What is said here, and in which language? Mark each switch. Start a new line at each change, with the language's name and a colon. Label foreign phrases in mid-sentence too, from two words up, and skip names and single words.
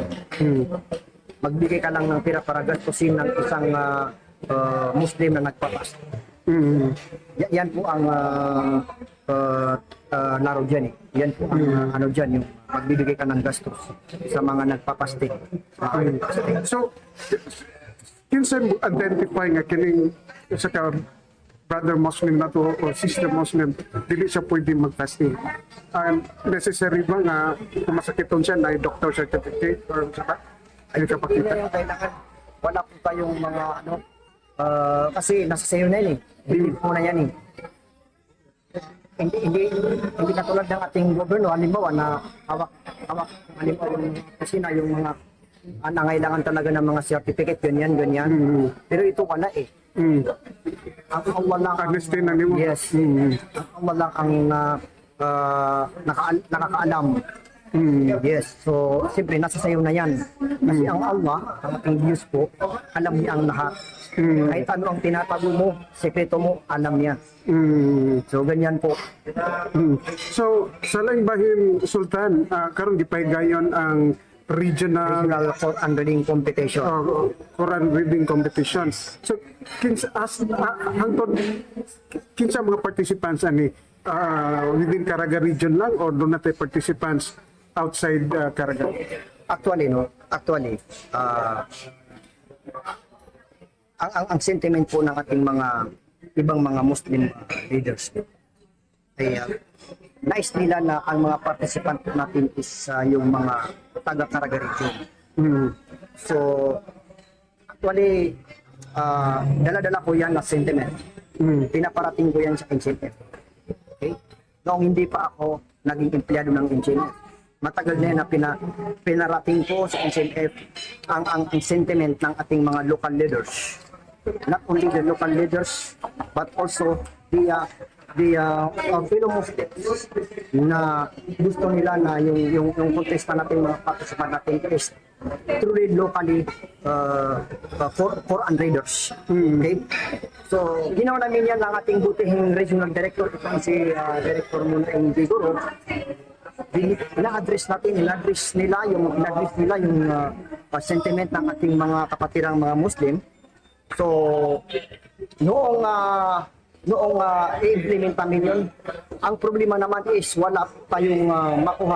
Filipino: Magbigay ka lang ng pera para gastusin ng isang Muslim na nagpapasting. Yan po ang laro dyan Yan po ang dyan, yung magbibigay ka ng gastos sa mga nagpapasting. So,
Cebuano: kinsa mo identify nga kining sa ka
English: brother Muslim
Cebuano: na to o
English: sister Muslim,
Cebuano: dili siya pwede mag-fasting? Necessary ba nga kung masakiton siya na
English: doctor certificate
Cebuano: or sa ay kapakita?
Filipino: Yung kailangan, wala po tayong mga kasi nasa sayo na yun believe mo na yan Hindi katulad ng ating gobyerno, halimbawa na hawak halimbawa yung kusina, yung mga nangailangan talaga ng mga certificate, ganyan. Pero ito wala Ang Allah lang
Cebuano: Honesty na nimo.
Filipino: yes, ang Allah lang ang nakakaalam. Yes, so siyempre nasa sayo na yan. Kasi ang Allah, ang ating Diyos po, alam niya ang lahat. Kahit ano ang tinatago mo, sekreto mo, alam niya. So ganyan po. So,
Cebuano: sa laing bahin, Sultan, karon gipahigayon ang regional
English: Quran reading competition. Quran reading competitions.
Cebuano: So hangtod kinsa mga participants ani
English: within Caraga region
Cebuano: lang or do natin
English: participants outside Caraga?
Filipino: Actually, ang sentiment po ng ating mga ibang mga
English: Muslim leaders
Filipino: ay nais nila na ang mga participant natin is yung mga taga-Caraga region. So, actually, dala-dala ko yan na sentiment. Pinaparating ko yan sa NCNF. Okay? Noong hindi pa ako naging empleyado ng NCNF, matagal na yan na pinarating ko sa NCNF ang sentiment ng ating mga
English: local leaders. Not only the local leaders, but also the fellow Muslims
Filipino: na gusto nila na yung contest natin, mga participant natin is
English: truly locally Quran readers.
Filipino: Okay? So, ginawa namin yan ng ating butihing regional director, itong si Director Muna ng Vigoro. Ina-address nila yung sentiment ng ating mga kapatirang mga Muslim. So, noong i-implement namin yun, ang problema naman is wala tayong makuha.